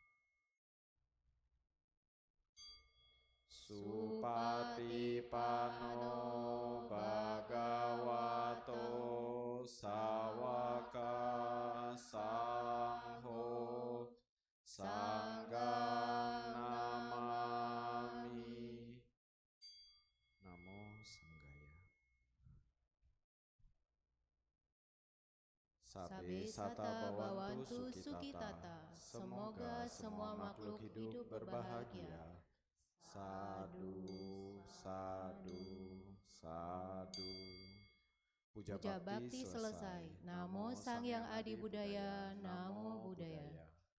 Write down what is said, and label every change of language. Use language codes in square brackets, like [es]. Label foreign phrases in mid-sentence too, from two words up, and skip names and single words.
[pi] Supatipano bhagavato sawaka sangho sanggam namami. Namo Sanggaya. Sabe sata bawantu sukitata. [id] Semoga semua makhluk hidup berbahagia. [pi] Sadu, sadu, sadu. Puja [id] Puja bakti selesai. [pi] Namo Sang Hyang Adi Budaya, Namo Buddhaya.